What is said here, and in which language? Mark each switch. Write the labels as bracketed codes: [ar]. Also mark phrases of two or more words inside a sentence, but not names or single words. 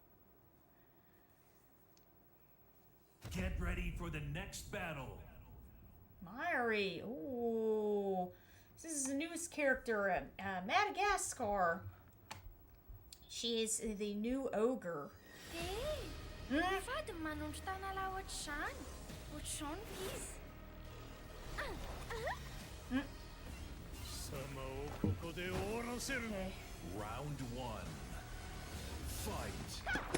[en] Get ready for the next battle. Myri. Ooh. This is the newest character, Madagascar. She is the new ogre. [mg] Hey, fady manombotra tanala ohatr'izany. Ohatr'izao ny izy. [en] Okay. Round 1. Fight.